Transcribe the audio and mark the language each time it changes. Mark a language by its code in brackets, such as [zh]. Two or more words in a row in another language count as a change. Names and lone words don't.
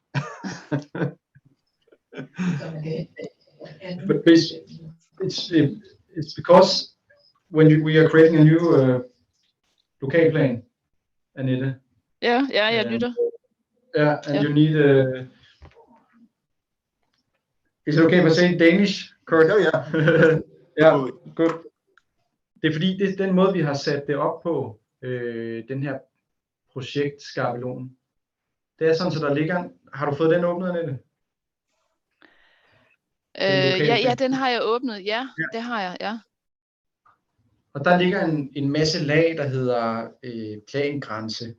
[en] But it's because when we are creating a new locale plane, Annette. [da] Yeah, lytter. [en] Yeah, and you need is it okay if I say Danish, Kurt? Oh yeah. [da] Ja, good. Det er fordi, det er den måde, vi har sat det op på, den her projektskabelon. Det er sådan, så der ligger, har du fået den åbnet, Annette? Ja, den har jeg åbnet. Ja, det har jeg, ja. Og der ligger en masse lag, der hedder plangrænse.